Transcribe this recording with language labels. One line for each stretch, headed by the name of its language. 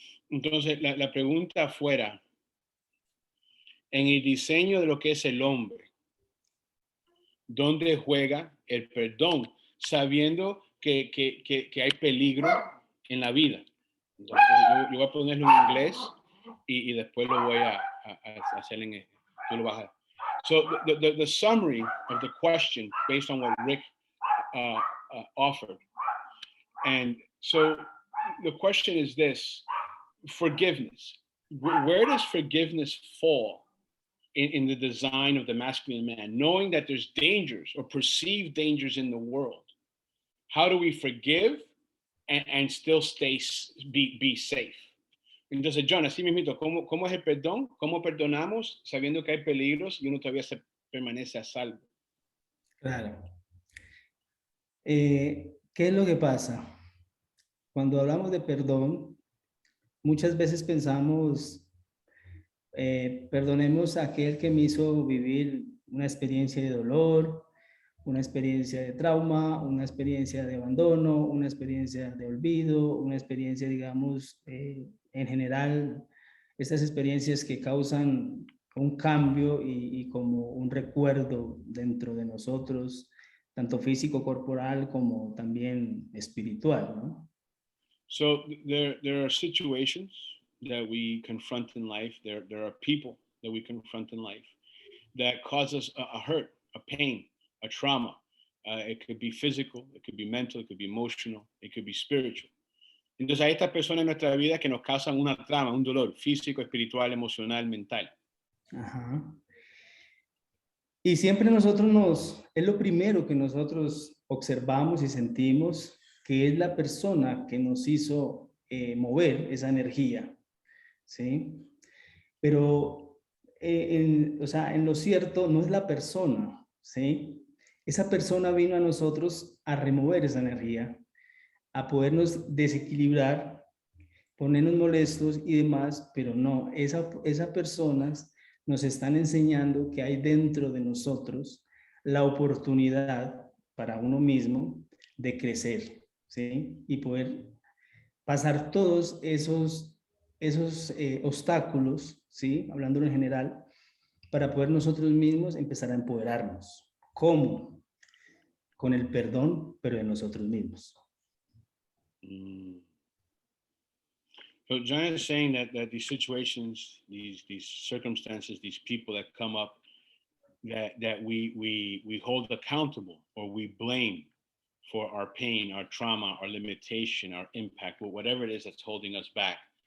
Spanish: Entonces, la pregunta fuera, en el diseño de lo que es el hombre, ¿dónde juega el perdón? Sabiendo que hay peligro en la vida. Entonces, yo voy a ponerlo en inglés y después lo voy a hacer en tú lo vas a.
English: So the summary of the question based on what Rick offered. And so the question is this: forgiveness. Where does forgiveness fall in the design of the masculine man? Knowing that there's dangers or perceived dangers in the world, how do we forgive and still be safe?
Spanish: Entonces, John, así mismo, ¿cómo es el perdón? ¿Cómo perdonamos sabiendo que hay peligros y uno todavía permanece a salvo? Claro. ¿Qué es lo que pasa? Cuando hablamos de perdón, muchas veces pensamos, perdonemos a aquel que me hizo vivir una experiencia de dolor, una experiencia de trauma, una experiencia de abandono, una experiencia de olvido, una experiencia, digamos, en general, estas experiencias que causan un cambio y como un recuerdo dentro de nosotros, tanto físico, corporal, como también espiritual, ¿no?
English: So there are situations that we confront in life. There are people that we confront in life that cause us a hurt, a pain, a trauma. It could be physical, it could be mental, it could be emotional, it could be spiritual.
Spanish: Entonces hay estas personas en nuestra vida que nos causan una trama, un dolor físico, espiritual, emocional, mental. Ajá. Y siempre es lo primero que nosotros observamos y sentimos, que es la persona que nos hizo mover esa energía, ¿sí? Pero, o sea, en lo cierto no es la persona, ¿sí? Esa persona vino a nosotros a remover esa energía, a podernos desequilibrar, ponernos molestos y demás, pero no, esas personas nos están enseñando que hay dentro de nosotros la oportunidad para uno mismo de crecer, ¿sí? Y poder pasar todos esos obstáculos, ¿sí? Hablando en general, para poder nosotros mismos empezar a empoderarnos. ¿Cómo? Con el perdón, pero de nosotros mismos. Mm.
English: So John is saying that these situations, these circumstances, these people that come up, that we hold accountable or we blame for our pain, our trauma, our limitation, our impact, whatever it is that's holding us back.